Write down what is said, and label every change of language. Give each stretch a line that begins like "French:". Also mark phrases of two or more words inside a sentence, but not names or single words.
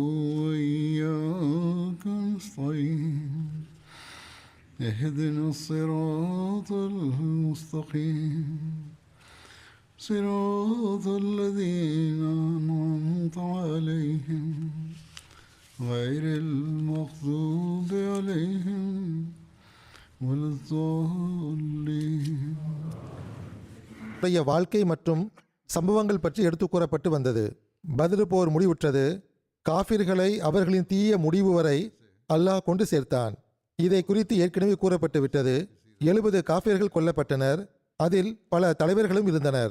Arabic: وإياك نستعين اهدنا الصراط المستقيم صراط الذين أنعمت عليهم غير المغضوب عليهم ولا الضالين.
Tamil: வாழ்க்கை மற்றும் சம்பவங்கள் பற்றி எடுத்து கூறப்பட்டு வந்தது. பத்ர் போர் முடிவுற்றது. காஃபிர்களை அவர்களின் தீய முடிவு வரை அல்லாஹ் கொண்டு சேர்த்தான். இதை குறித்து ஏற்கனவே கூறப்பட்டு விட்டது. 70 காஃபிர்கள் கொல்லப்பட்டனர். அதில் பல தலைவர்களும் இருந்தனர்.